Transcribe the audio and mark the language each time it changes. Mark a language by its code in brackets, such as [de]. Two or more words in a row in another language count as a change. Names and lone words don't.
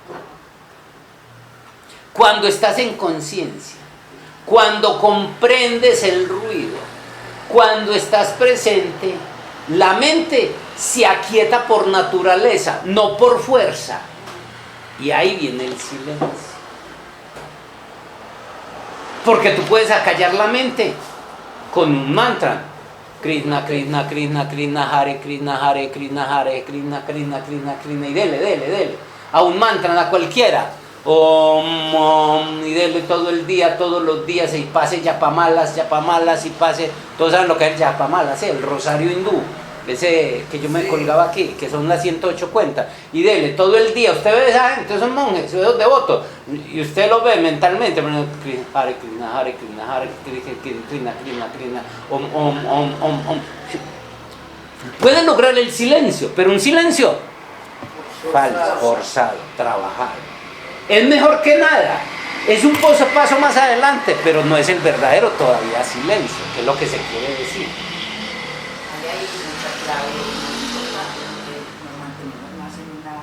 [es] Cuando estás en conciencia, cuando comprendes el ruido, cuando estás presente, la mente se aquieta por naturaleza, no por fuerza. Y ahí viene el silencio. Porque tú puedes acallar la mente con un mantra. Krishna, Krishna, Krishna, Krishna, Hare, Krishna, Hare, Krishna, Hare, Krishna, Krishna, Krishna, Krishna, y dele. A un mantra, a cualquiera. Y dele todo el día, todos los días, y pase yapamalas, y pase, todos saben lo que es yapamalas, el rosario hindú, ese que yo me colgaba aquí, que son las 108 cuentas, y dele todo el día. Usted ve esa gente, son monjes, esos devotos, y usted lo ve mentalmente, Hare Krishna, Hare Krishna, Hare Krishna, Krishna, Krishna, Om. Pueden lograr el silencio, pero un silencio falso, forzado, trabajado. Es mejor que nada, es un paso más adelante, pero no es el verdadero todavía silencio, que es lo que se quiere decir. Ahí hay mucha clave importante, nos mantenemos más en una...